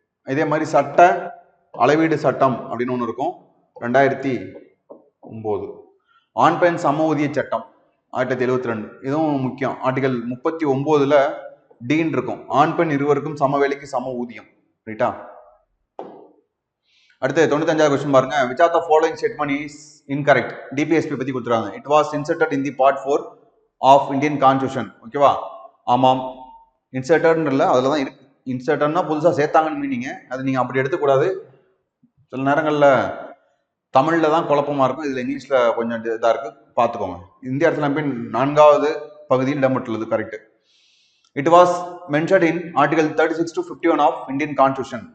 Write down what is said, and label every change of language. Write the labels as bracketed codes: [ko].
[ta] இதே மாதிரி சட்ட அளவீடு சட்டம் அப்படின்னு ஒன்று இருக்கும், 2009. ஆண் பெண் சம ஊதிய சட்டம் 1972. இதுவும் முக்கியம். ஆர்டிகல் 39ல் டீன் இருக்கும், ஆண் பெண் இருவருக்கும் சம வேலைக்கு சம ஊதியம். ரைட்டா. அடுத்து 95வது கொஸ்டின் பாருங்க. [en] which of the following statement is incorrect? [ta] DPSP பத்தி கொடுத்துறாங்க. [en] it was inserted in the part 4 of Indian Constitution. [ta] ஓகேவா, ஆமாம், இன்சர்டட்ல அதில் தான் இருக்கு. இன்சர்டட்னா புதுசாக சேர்த்தாங்கன்னு மீனிங்க. அது நீங்கள் அப்படி எடுத்துக்கூடாது. சில நேரங்களில் தமிழில் தான் குழப்பமாக இருக்கும், இதில் இங்கிலீஷில் கொஞ்சம் இதாக இருக்குது, பார்த்துக்கோங்க. இந்திய அரசியலமைப்பின் 4வது பகுதியில் இடம்பெற்றுள்ளது. [en] Correct. It was mentioned in article 36 to 51 of Indian constitution.